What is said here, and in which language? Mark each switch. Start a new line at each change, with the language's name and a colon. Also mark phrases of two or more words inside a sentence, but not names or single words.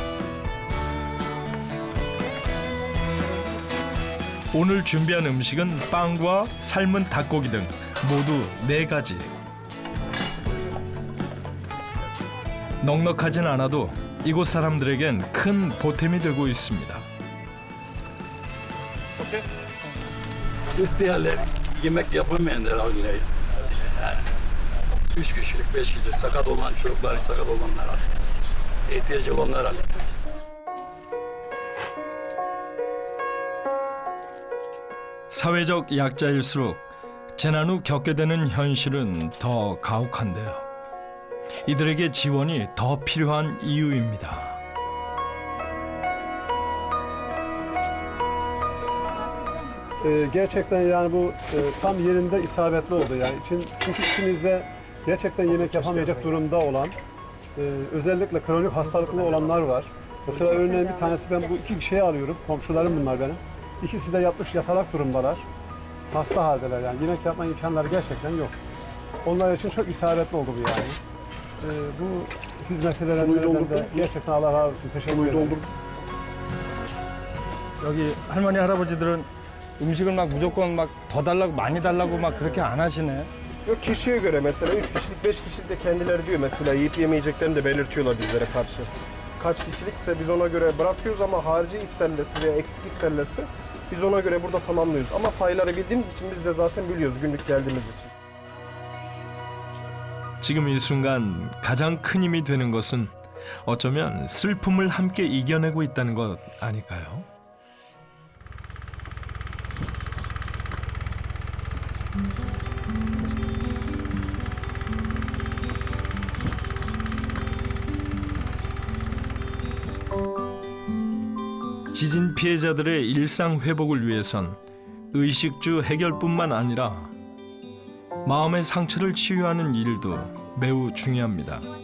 Korean: 오늘 준비한 음식은 빵과 삶은 닭고기 등 모두 4가지. 넉넉하진 않아도 이곳 사람들에겐 큰 보탬이 되고 있습니다.
Turkish: İhtiyarlar yemek yapamayanlar abiler. Yani 3 kişilik, 5 kişilik sakat olan çocuklar, sakat olanlar var. İhtiyacı olanlar var.
Korean: 사회적 약자일수록 재난 후 겪게 되는 현실은 더 가혹한데요. 이들에게 지원이 더 필요한 이유입니다.
Turkish: Gerçekten yani bu tam yerinde isabetli oldu yani çünkü içimizde gerçekten yemek yapamayacak durumda olan özellikle kronik hastalıklı olanlar var. Mesela örneğin bir tanesi ben bu 2 kişiyi alıyorum, komşularım bunlar benim. İkisi de yatmış yatalak durumdalar. Hasta haldeler yani yemek yapma imkanları gerçekten yok. Onlar için çok isabetli oldu bu yani. Bu hizmeti verenlerden de gerçekten Allah razı olsun. Teşekkür ederiz.
Korean: 여기 할머니 할아버지들은 음식을 막 무조건 막 더 달라고 많이 달라고 막 그렇게 안 하시네.
Turkish: Yok kişiye göre mesela 3 kişilik 5 kişilik de kendileri diyor mesela yiyip yemeyeceklerini de belirtiyorlar bizlere karşı. Kaç kişilikse biz ona göre bırakıyoruz ama harici isterlerse veya eksik isterlerse biz ona göre burada tamamlıyoruz. Ama sayıları bildiğimiz için biz de zaten biliyoruz günlük geldiğimiz için.
Korean: 지금 이 순간 가장 큰 힘이 되는 것은 어쩌면 슬픔을 함께 이겨내고 있다는 것 아닐까요? 지진 피해자들의 일상 회복을 위해선 의식주 해결뿐만 아니라 마음의 상처를 치유하는 일도 매우 중요합니다.